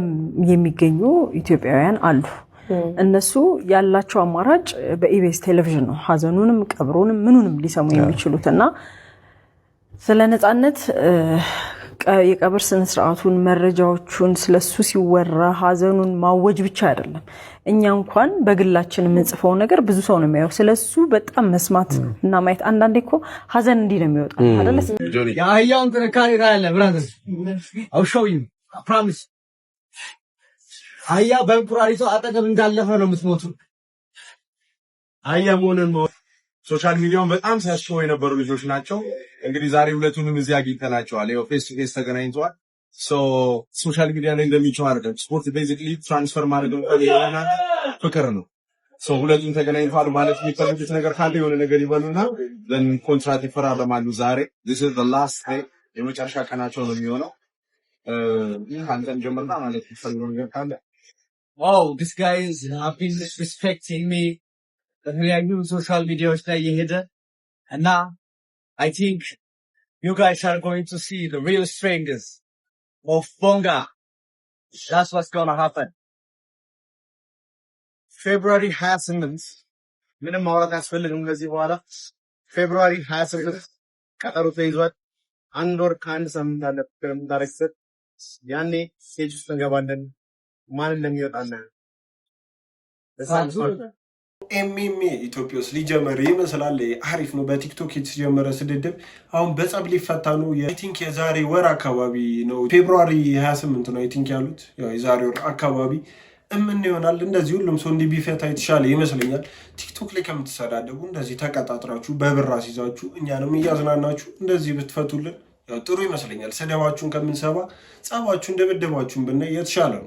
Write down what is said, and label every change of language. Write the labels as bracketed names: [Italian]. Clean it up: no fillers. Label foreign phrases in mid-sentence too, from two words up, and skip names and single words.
[Amharic] የሚገኙ ኢትዮጵያውያን አሉ። እነሱ ያላቸው አማራጭ በኢቢኤስ ቴሌቪዥን ነው ሀዘኑንም ቀብሩንም ምኑንም ሊሰሙ የሚችሉትና ስለ ነጻነት የቀብር ስነ ስርዓቱን መረጃዎቹን ስለሱ ሲወራ ሀዘኑን ማወጅ ብቻ አይደለም። እኛ እንኳን በግላችን የምንጽፈው ነገር ብዙ ሰው ነው የሚያየው። ስለሱ በጣም መስማት እና ማየት አንዳንዴ እኮ ሀዘን እንዲህ ነው የሚወጣው አይደል? የአህያውን ጥንካሬ ታያለህ ብራዘር። [English] I'll show you. I promise. [Amharic] አህያ በእንቁራሪቷ አጠገብ እንዳለፈ ነው የምትሞቱ። አህያ መሆንን [English] social media [Amharic] በጣም ሲያስችው የነበሩ ልጆች ናቸው። እንግዲህ ዛሬ ሁለቱንም እዚህ አግኝተናቸዋል። ያው [English] face to face [Amharic] ተገናኝተዋል። [English] social media [Amharic] ላይ እንደሚቸው አይደለም። [English] sport basically transfer [Amharic] ማድረግ ነው ፍቅር ነው። ሁለቱም ተገናኝተዋል ማለት የሚፈልጉት ነገር ካለ የሆነ ነገር ይበሉና ኮንትራት ይፈራረማሉ። ዛሬ [English] this is the last day [Amharic] የመጨረሻ ቀናቸው ነው የሚሆነው። አንተን ጀምርና ማለት የሚፈልገው ነገር ካለ [English] this guy is been disrespecting me. [Amharic] በተለያዩ ሶሻል ሚዲያዎች ላይ የሄደ እና [English] I think you guys are going to see the real strength of Bonga. That's what's going to happen. [Amharic] February 28 ምንም ማውራት ያስፈልግም ከዚህ በኋላ February 28 ቀጠሮ ተይዟል። አንድ ወር ከአንድ ሳምንት አለ ከምታረክሰት ያኔ ስቴጅ ውስጥ እንገባለን። ማን እንደሚወጣለን ኤምኤም ኢትዮጵያ ውስጥ ሊጀመር ይመስላል። አሪፍ ነው። በቲክቶክ የተጀመረ ስድድብ አሁን በጸብ ሊፈታ ነው። [English] I think [Amharic] የዛሬ ወር አካባቢ ነው ፌብሩዋሪ 28 ነው [English] I think [Amharic] ያሉት። ያው የዛሬ ወር አካባቢ ምን ይሆናል እንደዚህ ሁሉም ሰው እንዲህ ቢፈታ የተሻለ ይመስለኛል። ቲክቶክ ላይ ከምትሰዳደቡ እንደዚህ ተቀጣጥራችሁ በብር አስይዛችሁ እኛንም እያዝናናችሁ እንደዚህ ብትፈቱልን ያው ጥሩ ይመስለኛል። ሰደባችሁን ከምንሰባ ጸባችሁን እንደበደባችሁን ብናይ የተሻለ ነው።